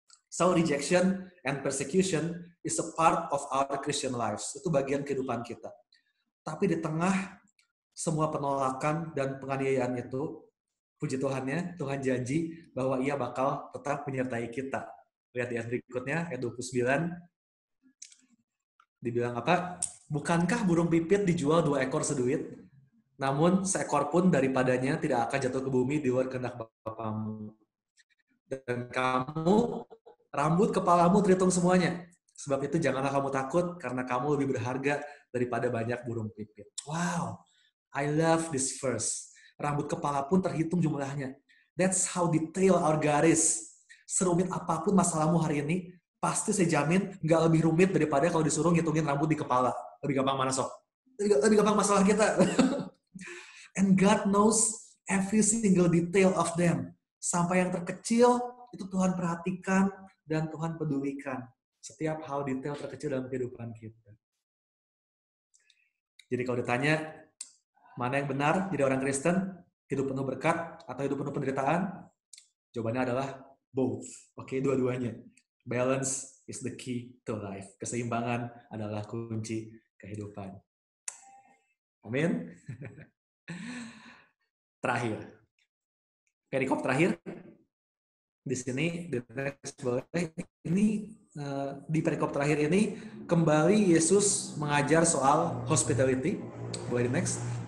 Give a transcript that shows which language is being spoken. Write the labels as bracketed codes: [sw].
[en] So rejection and persecution is a part of our Christian lives. [id] Itu bagian kehidupan kita. Tapi di tengah semua penolakan dan penganiayaan itu, puji Tuhannya, Tuhan janji bahwa ia bakal tetap menyertai kita. Lihat di ayat berikutnya, ayat 29. Dibilang apa? Bukankah burung pipit dijual 2 ekor seduit? Namun seekor pun daripadanya tidak akan jatuh ke bumi di luar kehendak Bapamu. Dan kamu, rambut kepalamu terhitung semuanya. Sebab itu janganlah kamu takut, karena kamu lebih berharga daripada banyak burung pipit. Wow, [en] I love this verse. [id] Rambut kepala pun terhitung jumlahnya. [en] That's how detail our God is. [id] Serumit apapun masalahmu hari ini, pasti saya jamin nggak lebih rumit daripada kalau disuruh ngitungin rambut di kepala. Lebih gampang mana sok? Lebih gampang masalah kita. [en] And God knows every single detail of them. [id] Sampai yang terkecil, itu Tuhan perhatikan dan Tuhan pedulikan. Setiap hal detail terkecil dalam kehidupan kita. Jadi kalau ditanya, mana yang benar jadi orang Kristen? Hidup penuh berkat atau hidup penuh penderitaan? Jawabannya adalah both. Oke, dua-duanya. [en] Balance is the key to life. [id] Keseimbangan adalah kunci kehidupan. Amin. Terakhir. Perikop terakhir. Di sini, di perikop terakhir ini, kembali Yesus mengajar soal hospitality. Boleh di next.